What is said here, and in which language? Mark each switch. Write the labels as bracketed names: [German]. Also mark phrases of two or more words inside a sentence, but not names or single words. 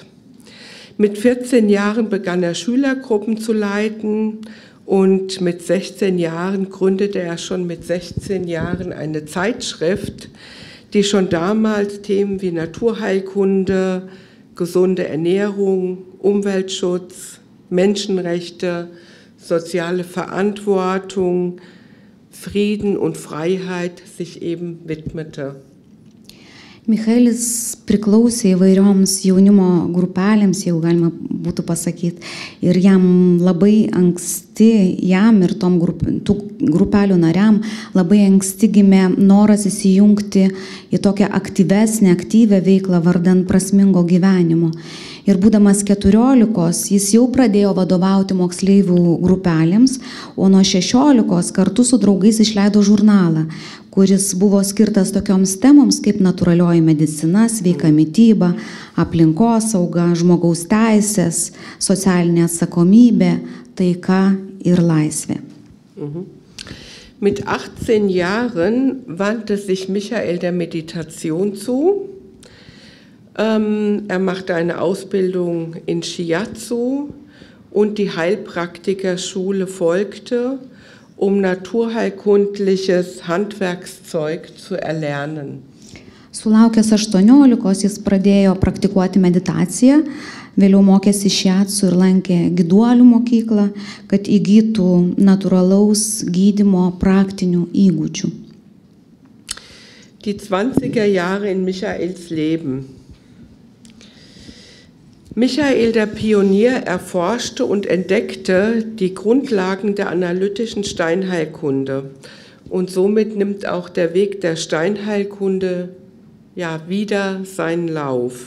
[German] Mit 14 Jahren begann er Schülergruppen zu leiten und mit 16 Jahren gründete er schon mit 16 Jahren eine Zeitschrift, die schon damals Themen wie Naturheilkunde, gesunde Ernährung, Umweltschutz, Menschenrechte, soziale Verantwortung, Frieden und Freiheit sich eben widmete. [Lithuanian] Michaelis priklausė įvairioms jaunimo grupelėms, jeigu galima būtų pasakyti. Ir jam labai anksti, jam ir tų grupelių nariam, labai anksti gimė noras įsijungti į tokią aktyvę veiklą vardan prasmingo gyvenimo. Ir būdamas 14, jis jau pradėjo vadovauti moksleivių grupelėms, o nuo 16 kartu su draugais išleido žurnalą, kuris buvo skirtas tokioms temoms kaip natūralioji medicina, sveika mityba, aplinkosauga, žmogaus teisės, socialinė atsakomybė, taika ir laisvė. [German] Mit 18 Jahren wandte sich Michael der Meditation zu. Machte eine Ausbildung in Shiatsu und die Heilpraktikerschule folgte, naturheilkundliches Handwerkszeug zu erlernen. [Lithuanian] Sulaukęs 18, jis pradėjo praktikuoti meditaciją, vėliau mokėsi Shiatsu ir lankė gyduolių mokyklą, kad įgytų natūralaus gydymo praktinių įgūdžių. [German] Die 20er Jahre in Michaels Leben. Michael, der Pionier, erforschte und entdeckte die Grundlagen der analytischen Steinheilkunde. Und somit nimmt auch der Weg der Steinheilkunde wieder seinen Lauf.